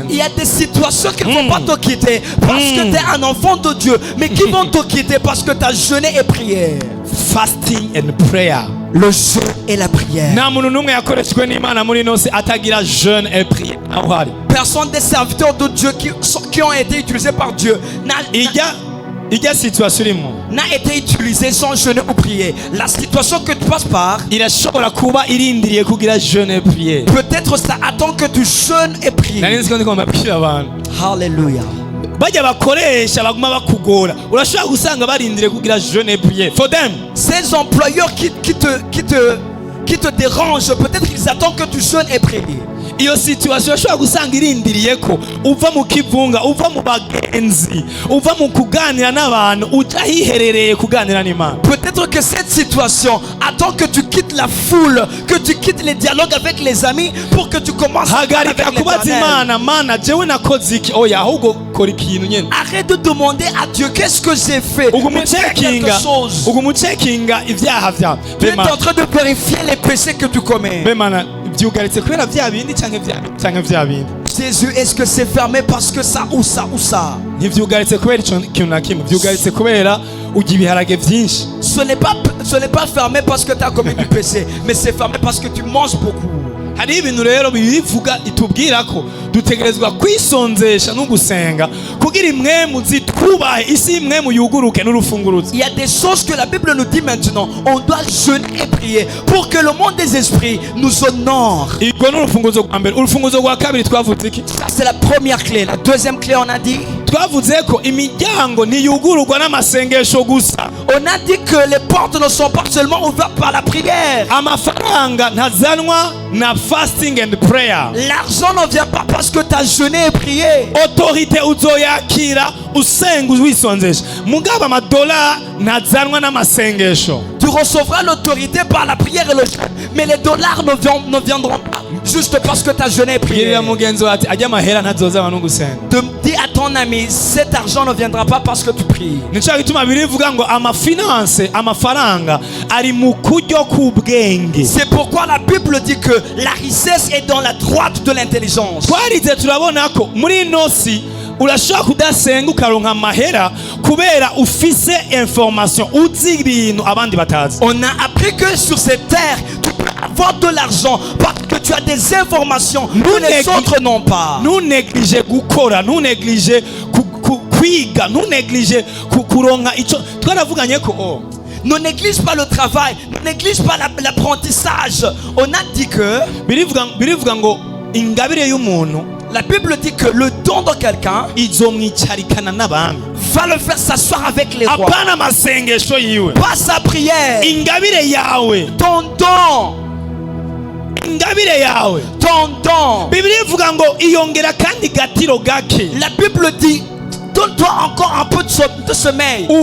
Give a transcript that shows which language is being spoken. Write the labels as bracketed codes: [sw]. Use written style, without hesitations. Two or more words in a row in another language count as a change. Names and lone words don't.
[fr] Il y a des situations qui ne vont pas te quitter parce que tu es un enfant de Dieu, mais qui vont te quitter parce que tu as jeûné et prié. [en] Fasting and prayer. [fr] Le jeûne et la prière. [rn] Nta muntu n'umwe yakoreshwe n'Imana muri nose atagira [fr] jeûne et prière. Personne des serviteurs de Dieu qui ont été utilisés par Dieu [rn] ijya situation irimo [fr] n'a été utilisé sans jeûner ou prier. La situation que tu passes par [rn] irashobora kuba irindiriye kugira [fr] jeûne et prière. Peut-être ça attend que tu jeûnes et pries. [rn] Nari nzi ko ndiko mbabwira abantu. Hallelujah. Bajya bakoresha baguma bakugora. Urashobora gusanga barindiriye kugira [fr] jeûne et prière. [en] For them. [fr] Ces employeurs qui te dérangent, peut-être qu'ils attendent que tu jeûnes et pries. [rn] Iyo situation ashobora gusanga irindiriye ko uva mu kivunga, uva mu bagenzi, uva mu kuganira n'abantu uja hiherereye kuganira n'Imana. [fr] Peut-être que cette situation attend que tu quittes la foule, que tu quittes les dialogues avec les amis pour que tu commences à parler avec l'Éternel. Arrête de demander à Dieu qu'est-ce que j'ai fait. Mais fais quelque chose. Tu es en train de vérifier les péchés que tu commets. Jésus, est-ce que c'est fermé parce que ça ou ça ou ça? Ce n'est pas fermé parce que tu as commis du péché, mais c'est fermé parce que tu manges beaucoup. [rn] hari ibintu rero bivuga itubwira ko dutegerezwa kwisonzesha no gusenga kugira imwemu zitwubahe isi imwemu yuguruke n'urufunguruzo. [fr] Il y a des choses que la Bible nous dit maintenant. On doit jeûner et prier pour que le monde des esprits nous honore. [rn] Igwo n'urufunguruzo rwa mbere. Urufunguruzo rwa kabiri twavuze iki? [fr] Ça c'est la première clé. La deuxième clé, on a dit. [rn] Twavuze ko imiryango ntiyugururwa n'amasengesho gusa. [fr] On a dit que les portes ne sont pas seulement ouvertes par la prière. [rn] Amafaranga ntazanwa na [en] fasting and prayer. [fr] L'argent ne vient pas parce que tu as jeûné et prié. [rn] Autorité uzoyakira usenga wisonzesha. Mugaba amadola ntazanwa n'amasengesho. [fr] Tu recevras l'autorité par la prière et le jeûne. Mais les dollars ne viendront pas juste parce que tu as jeûné et prié. Dis à ton ami, cet argent ne viendra pas parce que tu pries. C'est pourquoi la Bible dit que la richesse est dans la droite de l'intelligence. [rn] urashobora kudasenga ukaronka amahera kubera ufise information uzi ibintu abandi batazi. [fr] On a appris que sur cette terre tu peux avoir de l'argent parce que tu as des informations que les autres n'ont pas. Nous néglige [rn] gukora, [fr] nous néglige [rn] kwiga, [fr] nous néglige [rn] kuronka ico twaravuganye ko [fr] ne néglige pas le travail, ne néglige pas l'apprentissage. On a dit que [rn] birivuga ngo ingabire y'umuntu. [fr] La Bible dit que le don de quelqu'un va le faire s'asseoir avec les rois. Pas sa prière. Ton don. Ton don. La Bible dit donne-toi encore un peu de sommeil.